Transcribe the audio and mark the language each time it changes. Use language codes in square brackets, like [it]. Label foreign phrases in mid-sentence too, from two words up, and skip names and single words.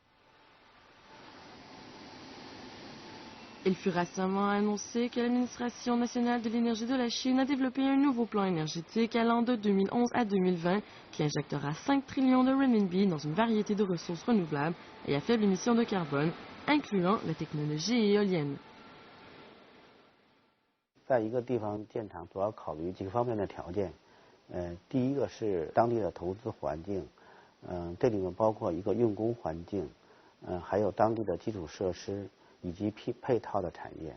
[fr] Il fut récemment annoncé que l'Administration nationale de l'énergie de la Chine a développé un nouveau plan énergétique allant de 2011 à 2020 qui injectera 5 trillions de renminbi dans une variété de ressources renouvelables et à faible émission de carbone, incluant la technologie éolienne. [zh] 在一个地方建厂，主要考虑几个方面的条件。第一个是当地的投资环境，这里面包括一个用工环境，还有当地的基础设施。以及配套的产业。